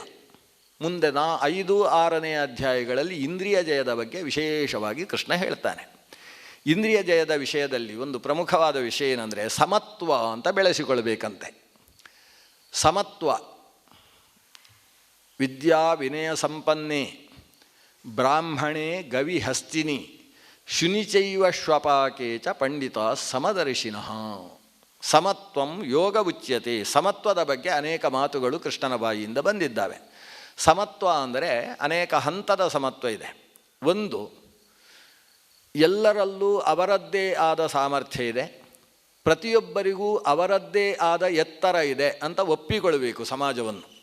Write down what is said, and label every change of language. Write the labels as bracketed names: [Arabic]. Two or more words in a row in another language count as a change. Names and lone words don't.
[Kannada] ಮುಂದೆ 5, 6ನೇ ಅಧ್ಯಾಯಗಳಲ್ಲಿ ಇಂದ್ರಿಯ ಜಯದ ಬಗ್ಗೆ ವಿಶೇಷವಾಗಿ ಕೃಷ್ಣ ಹೇಳ್ತಾನೆ. ಇಂದ್ರಿಯ ಜಯದ ವಿಷಯದಲ್ಲಿ ಒಂದು ಪ್ರಮುಖವಾದ ವಿಷಯ ಏನಂದರೆ ಸಮತ್ವ ಅಂತ ಬೆಳೆಸಿಕೊಳ್ಬೇಕಂತೆ. [Sanskrit] ಸಮತ್ವ, ವಿದ್ಯಾ ವಿನಯ ಸಂಪನ್ನೆ ಬ್ರಾಹ್ಮಣೇ ಗವಿಹಸ್ತಿನಿ ಶುನಿಚೈವ ಶ್ವಪಾಕೆ ಚ ಪಂಡಿತ ಸಮದರ್ಶಿನಃ. ಸಮತ್ವಂ ಯೋಗ ಉಚ್ಯತೆ. [Kannada] ಸಮತ್ವದ ಬಗ್ಗೆ ಅನೇಕ ಮಾತುಗಳು ಕೃಷ್ಣನ ಬಾಯಿಯಿಂದ ಬಂದಿದ್ದಾವೆ. ಸಮತ್ವ ಅಂದರೆ ಅನೇಕ ಹಂತದ ಸಮತ್ವ ಇದೆ. ಒಂದು, ಎಲ್ಲರಲ್ಲೂ ಅವರದ್ದೇ ಆದ ಸಾಮರ್ಥ್ಯ ಇದೆ, ಪ್ರತಿಯೊಬ್ಬರಿಗೂ ಅವರದ್ದೇ ಆದ ಎತ್ತರ ಇದೆ ಅಂತ ಒಪ್ಪಿಕೊಳ್ಳಬೇಕು ಸಮಾಜವನ್ನು.